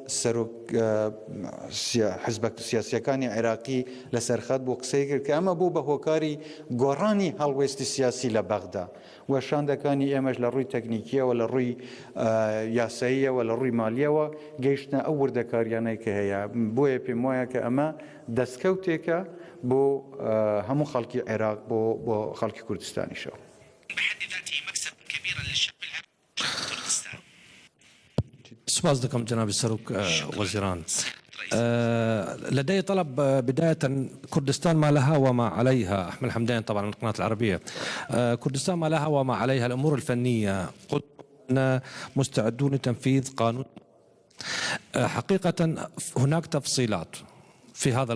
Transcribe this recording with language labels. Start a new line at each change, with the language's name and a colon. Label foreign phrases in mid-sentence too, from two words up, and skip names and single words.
Central Kurdish: حزبە سیاسیەکانی عێراقی لە سەرخەت بۆ قسەی کرد کە ئەمە بوو بە هۆکاری گۆڕانی هەڵوێستی سیاسی لە بەغدا و شاندەکانی ئێمەش لە ڕووی تەکنیکیەوە لە ڕووی یاساییەوە لە ڕووی مالیەوە گەیشتە ئەو وردەکاریانەی کە هەیە بۆیە پێم وایە کە ئەمە دەستکەوتێکە بۆ هەموو خەڵکی عێراق بۆ خەڵکی کوردستانیشەوە
Arabic: بحد ذاته مكسب كبير للشعب العراقي كردستان.
Central Kurdish: سپاس دكم جناب السروك وزيران.
Arabic: لدي طلب بداية كردستان ما لها وما عليها أحمد حمدان طبعا من القناة العربية كردستان ما لها وما عليها الأمور الفنية قلنا مستعدون لتنفيذ قانون حقيقة هناك تفصيلات في هذا